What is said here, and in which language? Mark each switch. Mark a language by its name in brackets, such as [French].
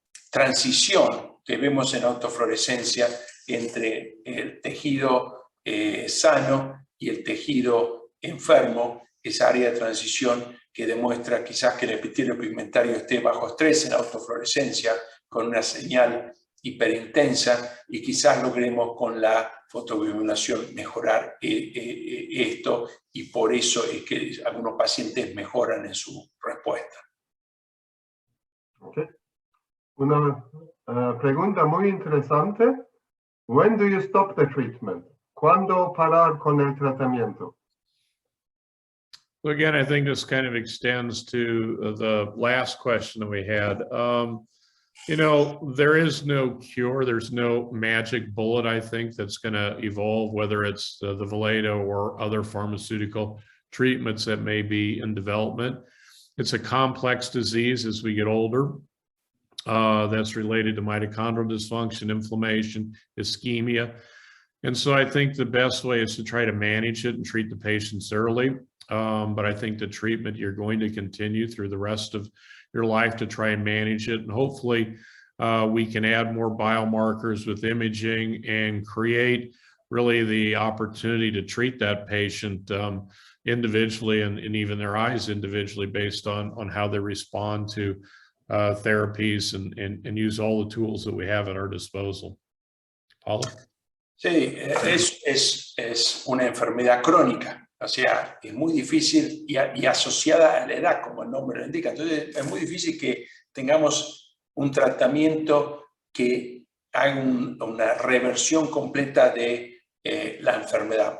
[Spanish] transición que vemos en autofluorescencia entre el tejido sano y el tejido enfermo, esa área de transición que demuestra quizás que el epitelio pigmentario esté bajo estrés en autofluorescencia con una señal hiperintensa y quizás logremos con la fotobiomodulación mejorar esto y por eso es que algunos pacientes mejoran en su respuesta. [English] Okay. [Spanish] Una pregunta muy interesante. [English] When do you stop the treatment? [Spanish] ¿Cuándo parar con el tratamiento? [English] So again, I think this kind of extends to the last question that we had. There is no cure. There's no magic bullet, I think, that's going to evolve, whether it's the Valeda or other pharmaceutical treatments that may be in development. It's a complex disease as we get older. That's related to mitochondrial dysfunction, inflammation, ischemia. And so I think the best way is to try to manage it and treat the patients early. But I think the treatment, you're going to continue through the rest of your life to try and manage it. And hopefully we can add more biomarkers with imaging and create really the opportunity to treat that patient individually and even their eyes individually based on how they respond to therapies and use all the tools that we have at our disposal. Paulo? [Spanish] Sí, es una enfermedad crónica. O sea, es muy difícil y asociada a la edad, como el nombre lo indica. Entonces, es muy difícil que tengamos un tratamiento que haga una reversión completa de la enfermedad.